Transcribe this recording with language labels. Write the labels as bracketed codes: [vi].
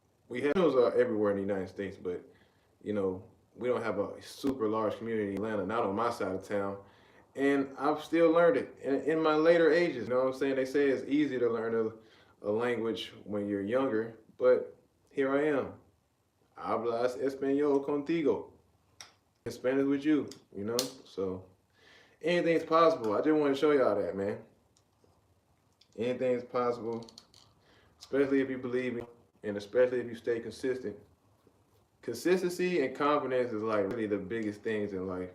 [en] We have those are everywhere in the United States, but you know, we don't have a super large community in Atlanta, not on my side of town. And I've still learned it in my later ages. You know what I'm saying? They say it's easy to learn a language when you're younger, but here I am. [es] Hablas español contigo. [en] In Spanish with you, you know? So anything's possible. I just want to show y'all that, man. Anything's possible, especially if you believe in, and especially if you stay consistent. Consistency and confidence is like really the biggest things in life.